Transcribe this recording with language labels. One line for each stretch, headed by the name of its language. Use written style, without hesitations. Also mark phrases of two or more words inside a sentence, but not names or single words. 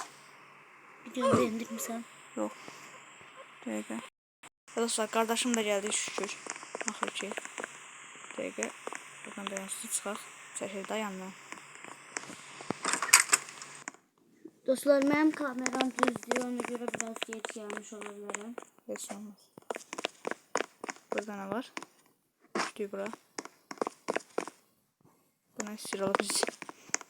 Turkish: Videonu beğendirmişsen.
Azerbaijani: Yox. Dəqiqə. Dostlar, qardaşım da gəldi şükür. Axır ki. Dəqiqə. Buradan dayansız çıxaq. Çəkil dayanma.
Turkish: Dostlar benim kameram düzdür. Ona göre biraz geç gelmiş olabilirim.
Azerbaijani: Heç olmaz. Burada nə var? Düşdük bura. Buna sıralı biz.